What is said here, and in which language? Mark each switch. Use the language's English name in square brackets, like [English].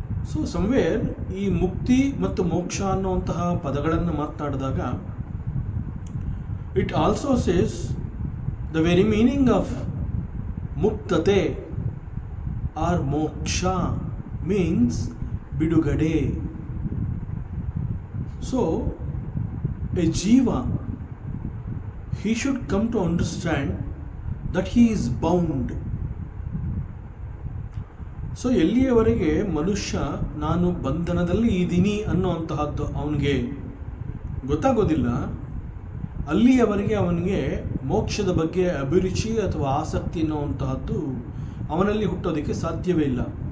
[English] so somewhere [Kannada] ಈ ಮುಕ್ತಿ ಮತ್ತು ಮೋಕ್ಷ ಅನ್ನುವಂತಹ ಪದಗಳನ್ನು ಮಾತನಾಡಿದಾಗ [English] It also says the very meaning of ಮುಕ್ತತೆ or moksha means ಬಿಡುಗಡೆ. So a jiva, he should come to understand that he is bound. [Kannada] So ಎಲ್ಲಿಯವರೆಗೆ ಮನುಷ್ಯ ನಾನು ಬಂಧನದಲ್ಲಿ ಇದ್ದೀನಿ ಅನ್ನುವಂತಹದ್ದು ಅವನಿಗೆ ಗೊತ್ತಾಗೋದಿಲ್ಲ, ಅಲ್ಲಿಯವರೆಗೆ ಅವನಿಗೆ ಮೋಕ್ಷದ ಬಗ್ಗೆ ಅಭಿರುಚಿ ಅಥವಾ ಆಸಕ್ತಿ ಅನ್ನುವಂತಹದ್ದು ಅವನಲ್ಲಿ ಹುಟ್ಟೋದಕ್ಕೆ ಸಾಧ್ಯವೇ ಇಲ್ಲ.